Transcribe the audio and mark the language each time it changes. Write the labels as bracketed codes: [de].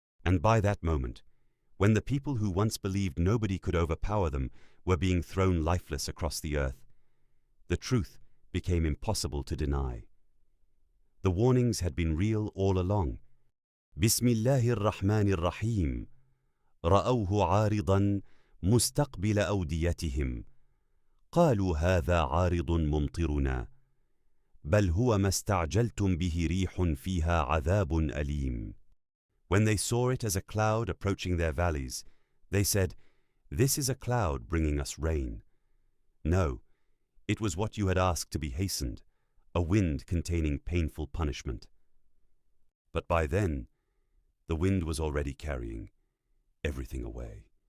[en] And by that moment, when the people who once believed nobody could overpower them were being thrown lifeless across the earth, the truth became impossible to deny. The warnings had been real all along. [ar] Bismillahir Rahmanir Rahim. رأوه عارضا مستقبل أوديتهم قالوا هذا عارض ممطرنا بل هو ما استعجلتم به ريح فيها عذاب أليم. [en] When they saw it as a cloud approaching their valleys, they said, "This is a cloud bringing us rain." No, it was what you had asked to be hastened, a wind containing painful punishment. But by then, the wind was already carrying everything away.